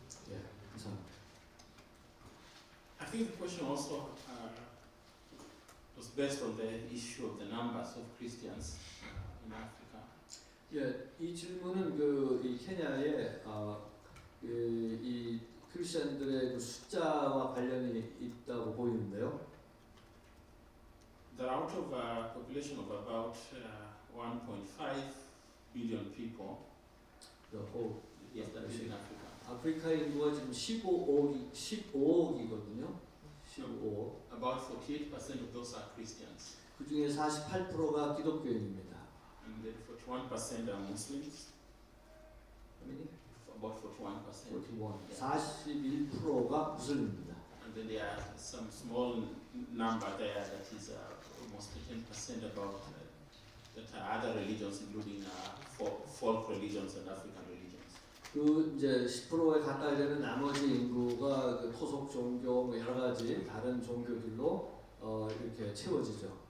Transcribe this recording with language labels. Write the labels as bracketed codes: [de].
[ko] 예, 감사합니다. [en] I think the question also was based on the issue of the numbers of Christians in Africa. [ko] 예, 이 질문은 이 케냐의 이 크리스천들의 그 숫자와 관련이 있다고 보이는데요. [en] They're out of a population of about 1.5 billion people. Yes, that is in Africa. [ko] 아프리카 인구가 지금 15억이거든요. 15억. [en] About 48% of those are Christians, [ko] 그 중에 48%가 기독교인입니다. [en] and then 41% are Muslims. About 41%. [ko] 41%가 무슬림입니다. [en] And then there are some small number there that is almost 10% about that are other religions, including folk religions and African religions. [ko] 그 이제 10%에 가까이 되는 나머지 인구가 그 토속 종교 뭐 여러 가지 다른 종교들로 이렇게 채워지죠.